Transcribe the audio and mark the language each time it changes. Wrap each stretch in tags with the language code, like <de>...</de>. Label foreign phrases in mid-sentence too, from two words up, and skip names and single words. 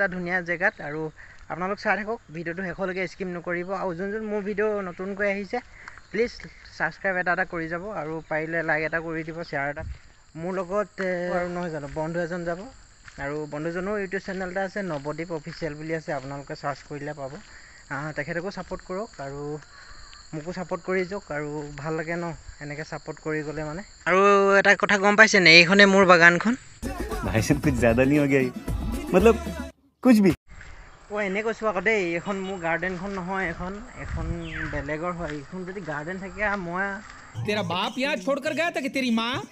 <as>ধুনীয়া জেগাত আৰু আপোনালোক চাই থাকক ভিডিওটো শেষলৈকে স্কিপ নকৰিব আৰু যোন মোৰ ভিডিও নতুনকৈ আহিছে</as> <en>please subscribe</en> <as>এটা কৰি যাব আৰু পাৰিলে লাইক এটা কৰি দিব শেয়াৰ এটা মোৰ লগত আৰু নহয় জানো বন্ধু এজন যাব আৰু বন্ধুজনৰ ইউটিউব চেনেল এটা আছে নৱদ্বীপ অফিচিয়েল বুলি আছে আপোনালোকে সাৰ্চ কৰিলে পাব তেখেতকো সাপোৰ্ট কৰক আৰু মোকো সাপোৰ্ট কৰি যাওক আৰু ভাল লাগে ন এনেকৈ সাপোৰ্ট কৰি গ'লে মানে আৰু এটা কথা গম পাইছে নে এইখনে মোৰ বাগানখন</as> <hi>भाई साहब कुछ ज़्यादा नहीं हो गया मतलब कुछ भी</hi> <as>এনে কৈছোঁ আকৌ দেই এইখন মোৰ গাৰ্ডেনখন নহয় এখন বেলেগৰ হয় এইখন যদি গাৰ্ডেন থাকে মই</as> <hi>तेरा बाप यहाँ छोड़कर गया था कि तेरी माँ</hi>